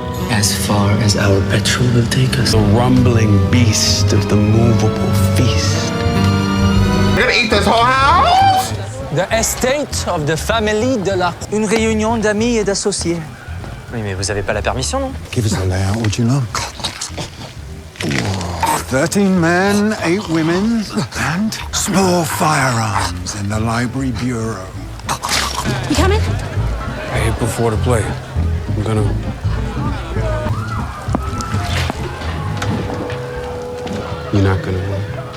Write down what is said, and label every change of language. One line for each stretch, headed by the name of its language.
English: As far as our petrol will take us. The rumbling beast of the movable feast. You're gonna eat this whole house? The estate of the family de la...
French: Une réunion d'amis et d'associés. Oui, mais vous avez pas la permission, non?
English: Give us the layout, would you know? 13 men, 8 women, and small firearms in the library bureau. You coming? I hit before the play. I'm gonna... You're not gonna win.